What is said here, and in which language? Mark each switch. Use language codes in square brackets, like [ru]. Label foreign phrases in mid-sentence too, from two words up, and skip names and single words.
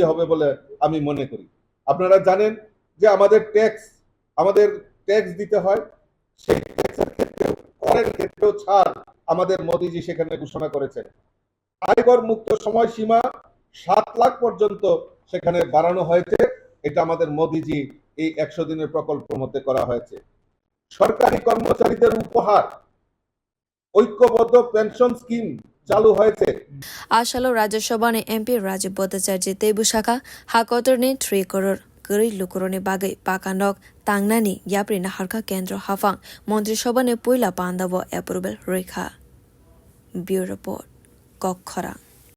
[bn] হবে বলে আমি মনে করি আপনারা জানেন যে আমাদের ট্যাক্স দিতে হয় সেই ট্যাক্সের ক্ষেত্রেও করের ক্ষেত্রেও ছাড় আমাদের মোদিজি সেখানে ঘোষণা করেছেন আয়কর মুক্ত সময়সীমা 7 লাখ পর্যন্ত সেখানে বাড়ানো হয়েছে এটা আমাদের মোদিজি এই 100 দিনের প্রকল্পের মধ্যে করা হয়েছে সরকারি কর্মচারীদের উপহার ঐক্যবদ্ধ [en] pension scheme [bn] চালু হয়েছে [trp] আসলে রাজ্য সভা ni MP Rajiv Bhattacharya tei busaka Hakotor ni 3 crore gari lukurone bagai pakanok tangnani yapri na harka kendra hafang Montri Sabha ni poila panda bo approval rekha Bureau report kokthum